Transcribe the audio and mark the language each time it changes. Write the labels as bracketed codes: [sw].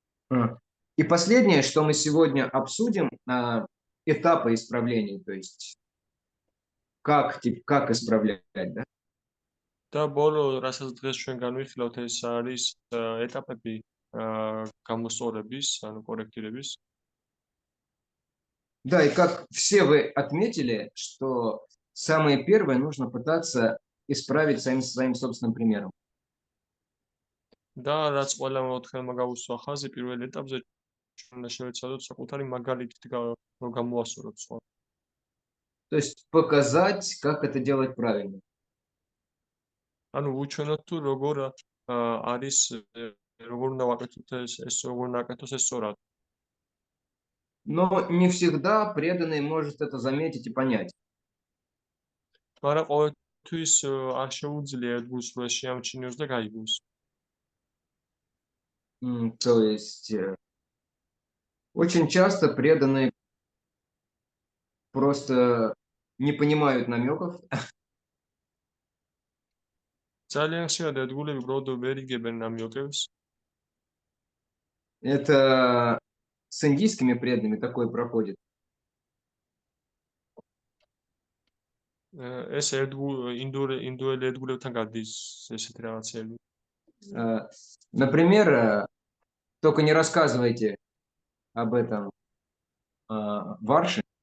[ru] И последнее, что мы сегодня обсудим, этапы исправления, то есть как исправлять, да? [ka] და ბოლო, რასაც დღეს ჩვენ განვიხილავთ, ეს არის ეტაპები გამოსწორების, ანუ კორექტირების. [ru] Да, и как все вы отметили, что самое первое нужно пытаться исправить своим собственным примером. [ka] და რაც ყველა მოთხელმა გაუსვა ხაზი პირველ ეტაპზე ჩვენ უნდა შევეცადოთ საკუთარი მაგალითით გამოვასწოროთ სხვა. [ru] То есть показать, как это делать правильно. [ka] ანუ უჩვენოთ თუ როგორ არის როგორ უნდა ვაკეთოთ ეს როგორ უნდა აკეთოს ეს სწორად. [ru] Но не всегда преданный может это заметить и понять. [ka] მაგრამ ყოველთვის არ შეუძლია ერთგულს რომ ეს შეამჩნიოს და გაიგოს. [ru] То есть очень часто преданные просто не понимают намеков. [ka] ძალიან ხშირად ერთგულები უბრალოდ ვერ იგებენ ნამიოკებს. [ru] Это с индийскими преданными такое проходит. [ka] ეს ინდუელი ერთგულებთან გადის ესეთი რაღაცები. [ru] Например, только не рассказывайте об этом Варше.